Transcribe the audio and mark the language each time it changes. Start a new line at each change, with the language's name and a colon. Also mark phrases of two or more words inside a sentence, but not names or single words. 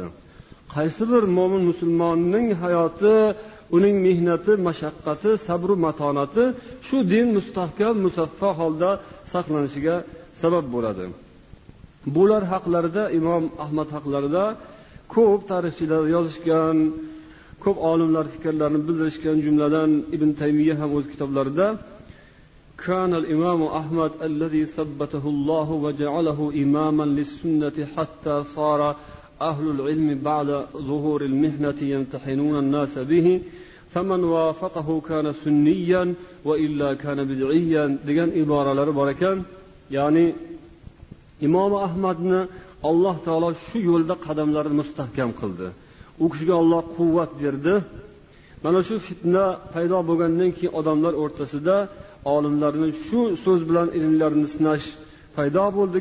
Uzbek: Qaysi bir mo'min musulmonning hayoti, uning mehnati, mashaqqati, sabr va matonati shu din mustahkam, musaffo holda saqlanishiga sabab bo'ladi. Bular haqlarida, imom Ahmad haqlarida ko'p tarixchilar yozishgan, ko'p olimlar fikrlarini bildirishgan, jumladan Ibn Taymiyya ham o'z kitoblarida
Arabic: كان الإمام أحمد الذي ثبته الله وجعله إماما للسنة حتى صار أهل العلم بعد ظهور المحنة يمتحنون الناس به فمن وافقه كان سنيا وإلا كان بدعيا
Uzbek: degan iboralar bor ekan. Ya'ni Imom Ahmadni Alloh taolo shu yo'lda qadamlarini mustahkam qildi. U kishiga Alloh quvvat berdi. Mana shu fitna paydo bo'lgandan keyin odamlar o'rtasida olimlarning shu so'z bilan ilmlarini sinash paydo bo'ldi.